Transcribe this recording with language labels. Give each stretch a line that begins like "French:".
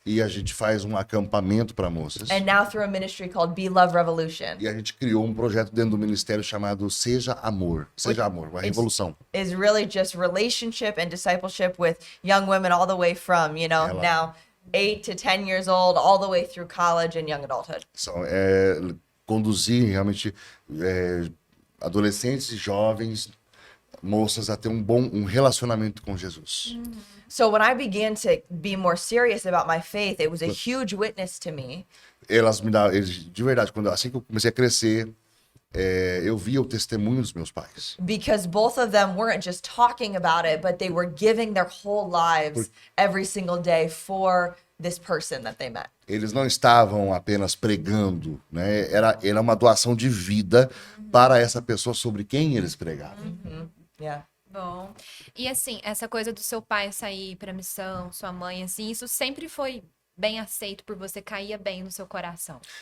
Portuguese: E a gente faz um acampamento para moças.
English: and now through a ministry called Be Love Revolution.
Portuguese: E a gente criou um projeto dentro do ministério chamado Seja Amor. Seja Amor, uma revolução.
English: Is really just relationship and discipleship with young women all the way from,
Portuguese: Ela-
English: now 8 to 10 years old, all the way through college and young adulthood.
Portuguese: São, conduzir realmente adolescentes e jovens, moças, a ter um relacionamento com Jesus.
English: So when I began to be more serious about my faith, it was a huge witness to me.
Portuguese: De verdade, assim que eu comecei a crescer, eu via o testemunho dos meus pais.
English: Because both of them weren't just talking about it, but they were giving their whole lives every single day for this person that they met.
Portuguese: Eles não estavam apenas pregando, né? Era uma doação de vida para essa pessoa sobre quem eles pregavam.
English: Yeah.
Portuguese: Bom. E assim, essa coisa do seu pai sair pra missão, sua mãe, assim, isso sempre foi bem aceito por você, caía bem no seu coração.